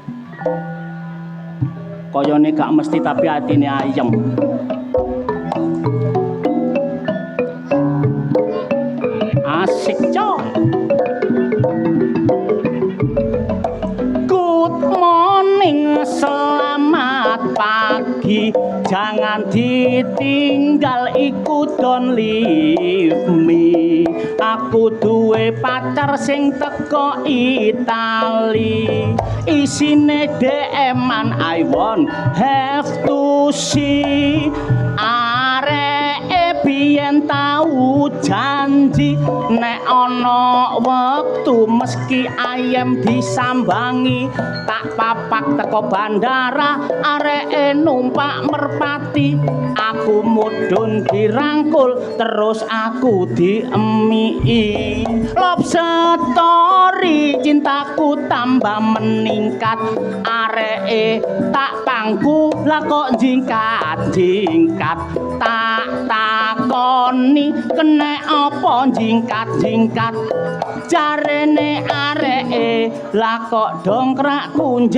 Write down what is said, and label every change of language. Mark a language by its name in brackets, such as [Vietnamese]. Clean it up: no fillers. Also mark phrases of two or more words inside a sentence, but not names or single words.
[Javanese] Kayane gak mesti tapi atine ayem. [Indonesian] Asik coy. [English] Good morning, [Indonesian] selamat pagi. [Javanese] Jangan ditinggal iku [English] don't leave me. [Javanese] Aku duwe pacar sing teko Itali. Isine DM-an [English] I won't have to see. [Javanese] Areke biyen tau janji nek ana wektu meski ayem disambangi tak papak teko bandara areke numpak merpati aku mudhun dirangkul terus aku diemiki [English] love story [Javanese] cintaku tambah meningkat areke tak pangku lah kok jingkat-jingkat tak takoni kena apa jingkat-jingkat jarene areke lah kok dongkrakku